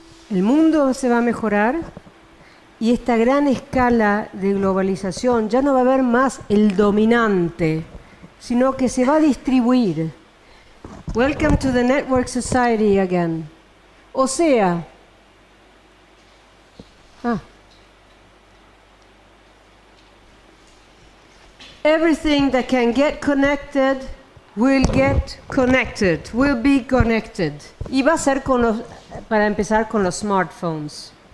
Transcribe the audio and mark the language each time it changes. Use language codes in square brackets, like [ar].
[es] El mundo se va a mejorar y esta gran escala de globalización ya no va a haber más el dominante, sino que se va a distribuir. [en] Welcome to the network society again. O sea, everything that can get connected will get connected, will be connected. [es] Y va a ser para empezar con los smartphones.